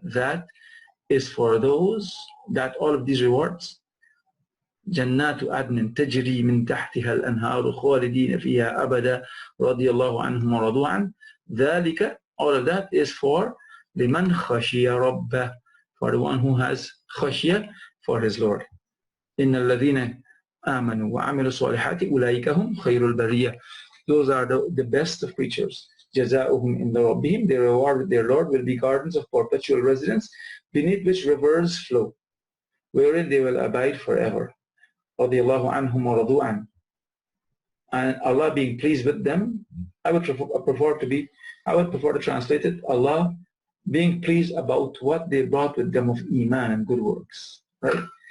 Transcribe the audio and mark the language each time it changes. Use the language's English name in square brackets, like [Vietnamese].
[English] That is for those, that all of these rewards. [Arabic] جَنَّاتُ عَدْنٍ تَجْرِي مِنْ تَحْتِهَا الْأَنْهَارُ خَالِدِينَ فِيهَا أَبَدًا رَضِيَ اللَّهُ عَنْهُمْ وَرَضُوا عَنْهُ. [English] ذَلِكَ, all of that is for [Arabic] لِمَنْ خَشِيَ رَبَّهُ, [English] for the one who has خشية for his Lord. [Arabic] إن الذين آمنوا وعملوا الصالحات أولئك هم خير البرية. [English] Those are the best of creatures. [Arabic] جزاؤهم عند ربهم. [English] Their reward with their Lord will be gardens of perpetual residence, beneath which rivers flow, wherein they will abide forever. [Arabic] رضي الله عنهم ورضوا عنه. [English] And Allah being pleased with them, I would prefer to translate it, Allah being pleased about what they brought with them of iman and good works. Right?